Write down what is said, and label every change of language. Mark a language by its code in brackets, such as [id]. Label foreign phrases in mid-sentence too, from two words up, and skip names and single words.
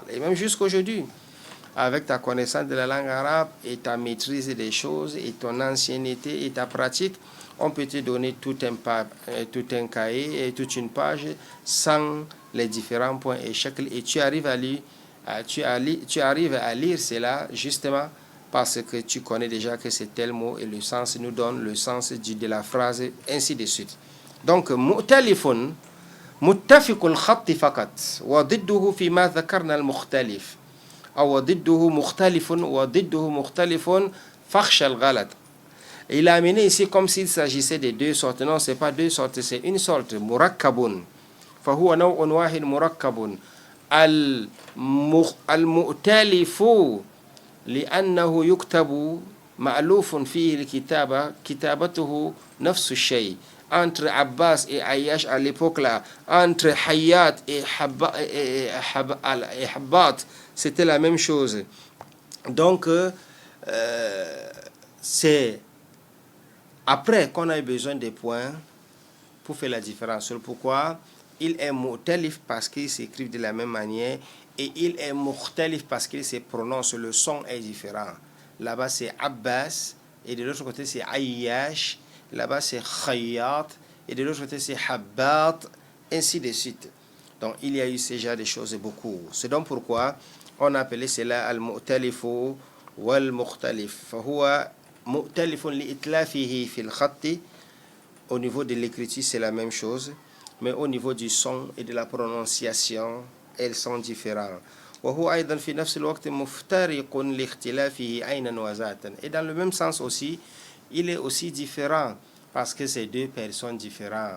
[fr] Et même jusqu'aujourd'hui, avec ta connaissance de la langue arabe et ta maîtrise des choses et ton ancienneté et ta pratique, on peut te donner tout un cahier et toute une page sans les différents points et shakl, et tu arrives à lire. Tu arrives à lire cela justement parce que tu connais déjà que c'est tel mot et le sens nous donne le sens de la phrase, ainsi de suite. Donc, [ar] مؤتلف، متفق الخط فقط, وضده فيما ذكرنا المختلف, ou ضده مختلف، وضده مختلف، فاخش الغلط. [fr] Il a amené ici comme s'il s'agissait de 2 sortes. Non, ce n'est pas 2 sortes, c'est une sorte, murakkabun. [ar] فهو نوع واحد مركب. المؤتلف لأنه يكتب مألوف فيه الكتابة كتابته نفس الشيء [fr] entre Abbas et Ayyash à l'époque là, entre Hayat et Habbat, c'était la même chose. Donc c'est après qu'on a eu besoin des points pour faire la différence. Pourquoi il est mu'talif parce qu'il s'écrit de la même manière, et il est mukhtalif parce qu'il se prononce, le son est différent. Là-bas c'est Abbas et de l'autre côté c'est Ayyash, là-bas c'est Khayyat et de l'autre côté c'est Habbat, ainsi de suite. Donc il y a eu ce genre de choses beaucoup. C'est donc pourquoi on appelait cela [ar] المؤتلف والمختلف. فهو مؤتلف لائتلافه في الخط. [fr] Au niveau de l'écriture c'est la même chose, mais au niveau du son et de la prononciation, elles sont différentes. Et dans le même sens aussi, il est aussi différent, parce que c'est deux personnes différentes.